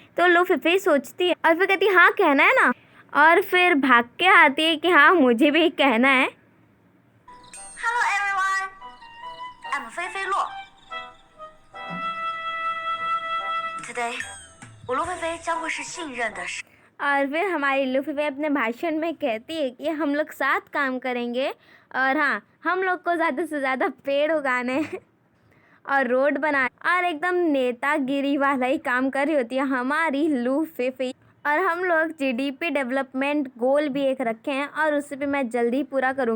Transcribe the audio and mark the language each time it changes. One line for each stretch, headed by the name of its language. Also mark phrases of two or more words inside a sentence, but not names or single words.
Hindi: तो लूफीफी सोचती है और फिर कहती है हाँ कहना है ना, और फिर भाग के आती है कि हाँ मुझे भी कहना है।
English: Hello everyone, I'm Feifei Luo. Today,
Chinese: 我陆菲菲将会是信任的。
Hindi: और फिर हमारी लूफीफी अपने भाषण में कहती है कि हम लोग साथ काम करेंगे और हाँ हम लोग को ज़्यादा से ज़्यादा पेड़ उगाने और रोड बनाने और एकदम नेतागिरी वाला ही काम कर रही होती है हमारी लूफीफी। और हम लोग
English: GDP development goal
Hindi: भी एक रखे हैं और उसे भी मैं जल्दी पूरा करूँगी।